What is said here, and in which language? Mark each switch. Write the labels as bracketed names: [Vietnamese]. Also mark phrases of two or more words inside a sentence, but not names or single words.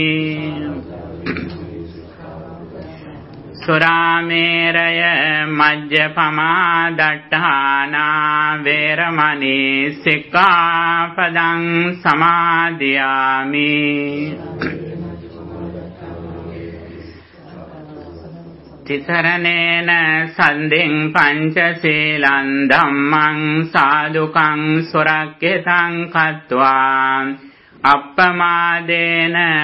[Pali] สุราเมรยมัจจปมาดัฏฐานาเวรมณีสิกขาปดังสมาธิยามิ තිසරණේන සන්දින් පංචශීලං ධම්මං සාදුකං සුරක්ඛිතං කତ୍වා අප්පමාදේන